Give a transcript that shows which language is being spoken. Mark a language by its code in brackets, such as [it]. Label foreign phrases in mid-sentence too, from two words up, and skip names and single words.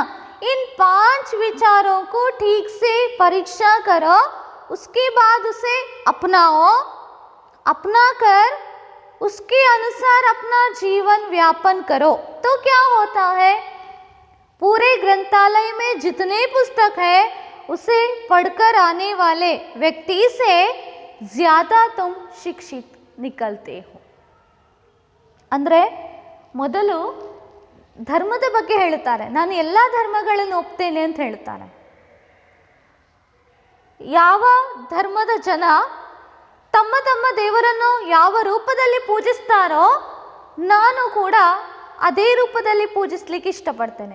[hi] इन 5 विचारों को ठीक से परीक्षा करो, उसके बाद उसे अपनाओ, अपना कर उसके अनुसार अपना जीवन व्यापन करो। तो क्या होता है, पूरे ग्रंथालय में जितने पुस्तक है उसे पढ़कर आने वाले व्यक्ति से ज़्यादा तुम शिक्षित निकलते हो। [kn] ಅಂದರೆ ಮೊದಲು ಧರ್ಮದ ಬಗ್ಗೆ ಹೇಳ್ತಾರೆ, ನಾನು ಎಲ್ಲ ಧರ್ಮಗಳನ್ನು ಒಪ್ತೇನೆ ಅಂತ ಹೇಳ್ತಾರೆ। ಯಾವ ಧರ್ಮದ ಜನ ತಮ್ಮ ತಮ್ಮ ದೇವರನ್ನು ಯಾವ ರೂಪದಲ್ಲಿ ಪೂಜಿಸ್ತಾರೋ ನಾನು ಕೂಡ ಅದೇ ರೂಪದಲ್ಲಿ ಪೂಜಿಸಲಿಕ್ಕೆ ಇಷ್ಟಪಡ್ತೇನೆ।